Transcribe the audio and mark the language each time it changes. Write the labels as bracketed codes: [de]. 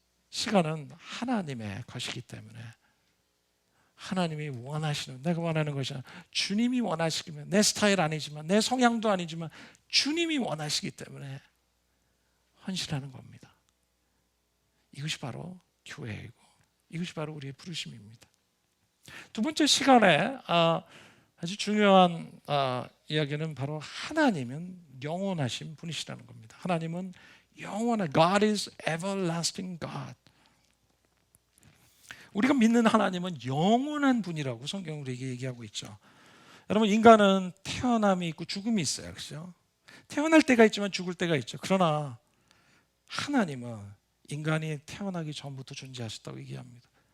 [ko] 시간은 하나님의 것이기 때문에 하나님이 원하시는, 내가 원하는 것이 아니라 주님이 원하시기면, 내 스타일 아니지만 내 성향도 아니지만 주님이 원하시기 때문에 헌신하는 겁니다. 이것이 바로 교회이고 이것이 바로 우리의 부르심입니다. 두 번째 시간에 아주 중요한 이야기는 바로 하나님은 영원하신 분이시라는 겁니다. 하나님은 영원한 [en] God is everlasting God. [ko] 우리가 믿는 하나님은 영원한 분이라고 성경은 우리에게 얘기하고 있죠. 여러분, 인간은 태어남이 있고 죽음이 있어요. 그렇죠? 태어날 때가 있지만 죽을 때가 있죠. 그러나 하나님은 인간이 태어나기 전부터 존재하셨다고 얘기합니다.